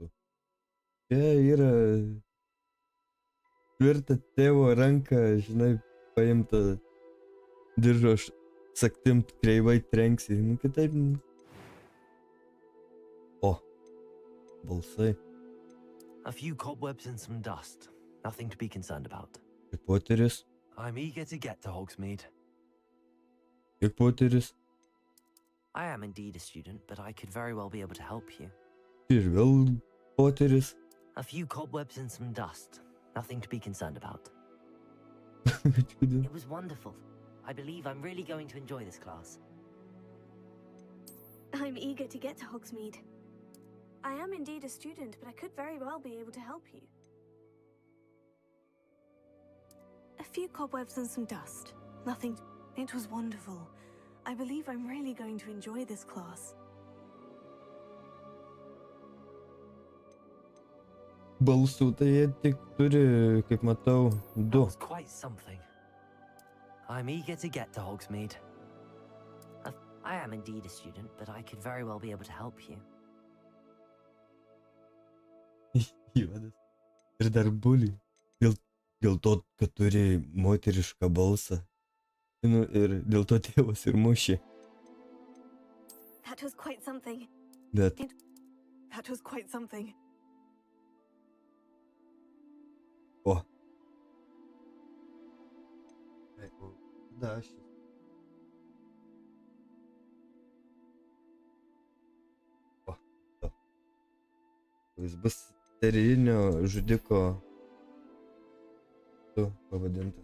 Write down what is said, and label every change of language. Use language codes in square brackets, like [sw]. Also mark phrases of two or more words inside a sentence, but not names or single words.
[lt] Čia yra tvirta tėvo ranka, žinai, paimta diržo saktim kreivai trenksi. Nu, kitaip... O. Balsai. [en] A few cobwebs and some dust. Nothing to be concerned about. [lt] Poteris. [en] I'm eager to get to Hogsmeade. [lt] Kiek poteris? [en] I am indeed a student, but I could very well be able to help you. [lt] Ir vėl poteris. [en] A few cobwebs and some dust. Nothing to be concerned about. It was wonderful. I believe I'm really going to enjoy this class. I'm eager to get to Hogsmeade. I am indeed a student, but I could very well be able to help you. A few cobwebs and some dust. Nothing. It was wonderful. I believe I'm really going to enjoy this class. [lt] Balsų tai jie tik turi, kaip matau, [en] That 2. was quite something. I'm eager to get to Hogsmeade. I am indeed a student, but I could very well be able to help you. [lt] Juodas. Ir dar bulį. Dėl to, kad turi moterišką balsą. Nu, ir dėl to tėvas ir mušė. [en] That was quite something. [lt] Bet [en] That was quite something. [lt] o. Da, aš. O. Jis bus serijinio žudiko pavadintas.